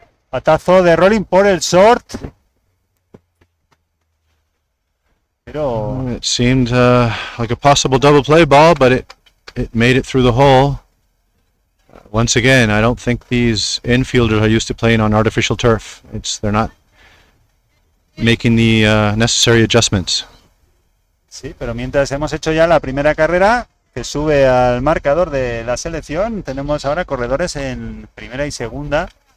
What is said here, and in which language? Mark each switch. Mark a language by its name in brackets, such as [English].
[Spanish] Patazo de rolling por el short. Pero [English] It seemed like a possible double play ball, but it made it through the hole. Once again, I don't think these infielders are used to playing on artificial turf. They're not making the necessary adjustments. [Spanish] sí, pero mientras hemos hecho ya la primera carrera que sube al marcador de la selección, tenemos ahora corredores en primera y segunda.